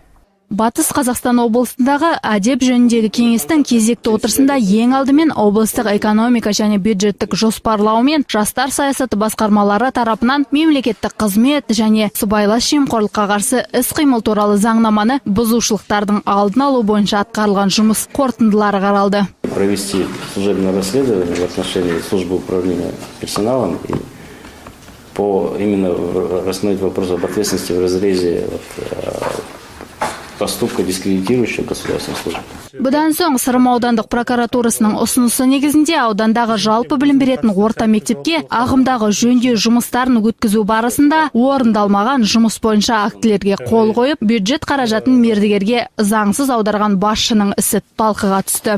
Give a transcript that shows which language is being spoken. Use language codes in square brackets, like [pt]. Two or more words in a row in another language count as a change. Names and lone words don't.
[kk] Батыс Қазақстан облысындағы әдеп жөніндегі кеңестің кезекті отырысында ең алдымен облыстық экономика және бюджеттік жоспарлау мен жастар саясаты басқармалары тарапынан мемлекеттік қызмет және сыбайлас жемқорлыққа қарсы іс-қимыл туралы заңнаманы бұзушылықтардың алдын алу бойынша атқарылған жұмыс қорытындылары қаралды. [ru] Провести служебное расследование в отношении службы управления персоналом и именно рассмотреть вопрос об ответственности в разрезе поступка, дискредитирующего государственную службу. [kk] Бұдан соң Сырым аудандық прокуратурасының ұсынысы негізінде аудандағы жалпы білім беретін орта мектепке ағымдағы жөндеу жұмыстарын өткізу барысында орындалмаған жұмыс бойынша актілерге қол қойып, бюджет қаражатын мердігерге заңсыз аударған басшының ісі талқыға түсті.